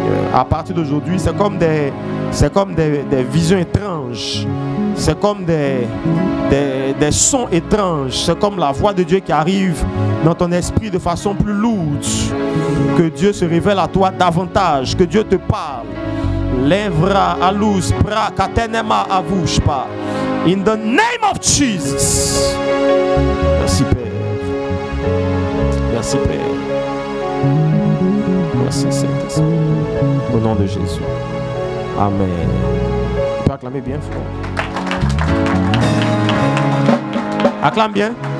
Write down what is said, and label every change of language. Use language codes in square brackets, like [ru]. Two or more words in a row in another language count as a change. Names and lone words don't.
[fr] À partir d'aujourd'hui, c'est comme des visions étranges. C'est comme des sons étranges. C'est comme la voix de Dieu qui arrive dans ton esprit de façon plus lourde. Que Dieu se révèle à toi davantage. Que Dieu te parle. Lèvra alus pra katenema avushpa. [en] In the name of Jesus. [fr] Merci Père. Merci Père. Merci Saint-Esprit. Au nom de Jésus. Amen. Tu peux acclamer bien, frère. Acclame bien.